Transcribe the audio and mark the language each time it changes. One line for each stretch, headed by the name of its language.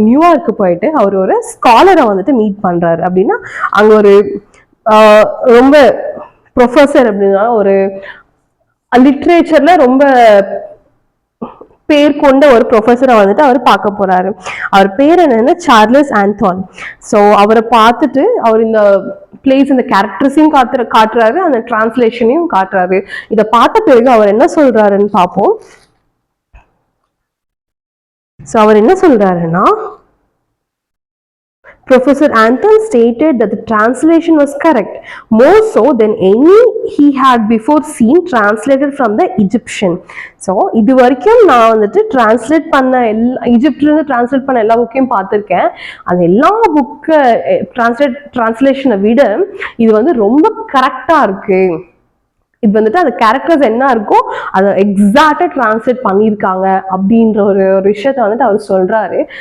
Tamil: New York போயிட்டு அவர் ஒரு ஸ்காலரை வந்துட்டு மீட் பண்றாரு. அப்படின்னா அங்க ஒரு ரொம்ப ப்ரொஃபஸர் அப்படின்னா ஒரு லிட்ரேச்சர்ல ரொம்ப பேர் கொண்ட ஒரு ப்ரொஃபஸரை வந்துட்டு அவர் பார்க்க போறாரு. அவர் பேர் என்னன்னா சார்லஸ் ஆந்தோன். ஸோ அவரை பார்த்துட்டு அவர் இந்த பிளேஸ் இந்த கேரக்டர்ஸையும் காட்டுறாரு, அந்த டிரான்ஸ்லேஷனையும் காட்டுறாரு. இதை பார்த்த பிறகு அவர் என்ன சொல்றாருன்னு பார்ப்போம். ஸோ அவர் என்ன சொல்றாருன்னா,
English: Professor Anton stated that the translation was correct, more so than any he had before seen translated from the Egyptian.
Tamil: So இது வரைக்கும் நான் வந்துட்டு டிரான்ஸ்லேட் பண்ண ஈஜிப்ட்லேருந்து டிரான்ஸ்லேட் பண்ண எல்லா புக்கையும் பார்த்துருக்கேன். அந்த எல்லா புக்கை டிரான்ஸ்லேஷனை விட இது வந்து ரொம்ப கரெக்டாக இருக்கு. இது வந்துட்டு அந்த கேரக்டர்ஸ் என்ன இருக்கோ அதை எக்ஸாக்டாக டிரான்ஸ்லேட் பண்ணியிருக்காங்க அப்படின்ற ஒரு விஷயத்த வந்துட்டு அவர் சொல்றாரு.